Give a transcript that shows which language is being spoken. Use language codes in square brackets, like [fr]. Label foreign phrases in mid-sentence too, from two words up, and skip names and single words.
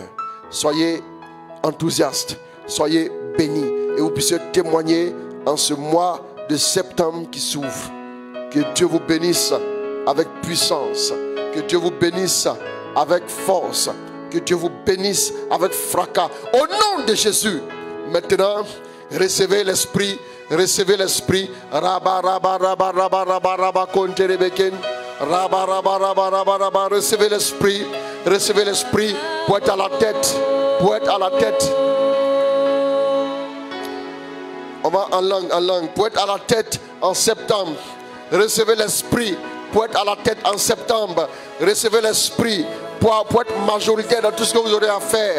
[fr] Soyez enthousiastes, soyez bénis et vous puissiez témoigner en ce mois de septembre qui s'ouvre. Que Dieu vous bénisse avec puissance, que Dieu vous bénisse avec force, que Dieu vous bénisse avec fracas. Au nom de Jésus, maintenant, recevez l'Esprit, recevez l'Esprit. Rabba, rabba, rabba, rabba, rabba, rabba, konte rebeken. Rabba, rabba, rabba, rabba, rabba. Recevez l'Esprit, recevez l'Esprit pour être à la tête, pour être à la tête. On va en langue, pour être à la tête en septembre. Recevez l'Esprit pour être à la tête en septembre. Recevez l'Esprit pour être majoritaire dans tout ce que vous aurez à faire.